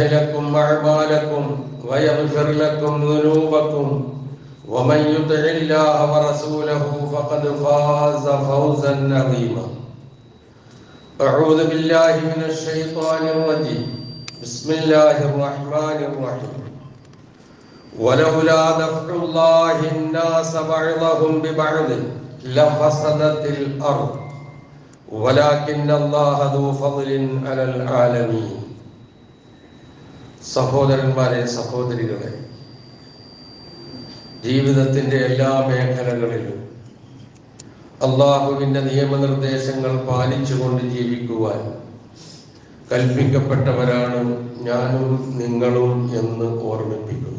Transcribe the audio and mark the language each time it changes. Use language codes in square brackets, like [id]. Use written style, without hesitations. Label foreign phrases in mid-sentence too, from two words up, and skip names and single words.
[ar] لكم أعمالكم ويغفر لكم ذنوبكم ومن يطع الله ورسوله فقد فاز فوزا عظيما أعوذ بالله من الشيطان الرجيم بسم الله الرحمن الرحيم ولولا دفع الله الناس بعضهم ببعض لفسدت الأرض ولكن الله ذو فضل على العالمين [ml] സഹോദരന്മാരെ സഹോദരികളെ ജീവിതത്തിൻ്റെ എല്ലാ മേഖലകളിലും അല്ലാഹുവിൻ്റെ നിയമനിർദ്ദേശങ്ങൾ പാലിച്ചുകൊണ്ട് ജീവിക്കുവാൻ കൽപ്പിക്കപ്പെട്ടവരാണ് ഞാനും നിങ്ങളും എന്ന് ഓർമ്മിപ്പിക്കുന്നു.